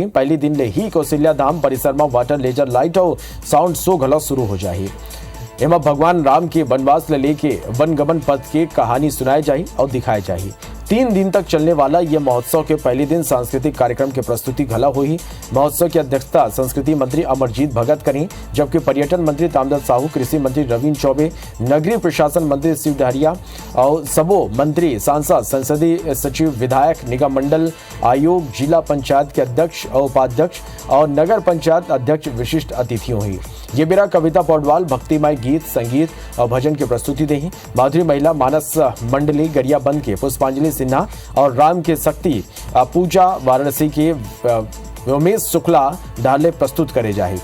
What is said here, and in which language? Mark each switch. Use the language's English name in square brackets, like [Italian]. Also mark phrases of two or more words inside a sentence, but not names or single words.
[Chhattisgarhi] पहले दिन ले ही कौशल्या धाम परिसर में [English] water laser light [Chhattisgarhi] और [English] sound show [Chhattisgarhi] घलो शुरू हो जाए। एमा भगवान राम के वनवास लेके वनगमन पथ की कहानी सुनाई जाए और दिखाई जाए। 3 दिन तक चलने वाला यह महोत्सव के पहले दिन सांस्कृतिक कार्यक्रम की प्रस्तुति घला हुई। महोत्सव की अध्यक्षता संस्कृति मंत्री अमरजीत भगत करी, जबकि पर्यटन मंत्री ताम्रध्वज साहू, कृषि मंत्री रविन्द्र चौबे, नगरीय प्रशासन मंत्री शिव डहरिया और सबो मंत्री, सांसद, संसदीय सचिव, विधायक, निगम मंडल आयोग, जिला पंचायत के अध्यक्ष और उपाध्यक्ष और नगर पंचायत अध्यक्ष विशिष्ट अतिथि हुई। ये बेरा कविता पौडवाल भक्तिमय गीत, संगीत और भजन की प्रस्तुति देही। माधुरी महिला मानस मंडली गरिया बंद के पुष्पांजलि सिन्हा और राम के शक्ति पूजा वाराणसी के उमेश शुक्ला ढाले प्रस्तुत करे जाए।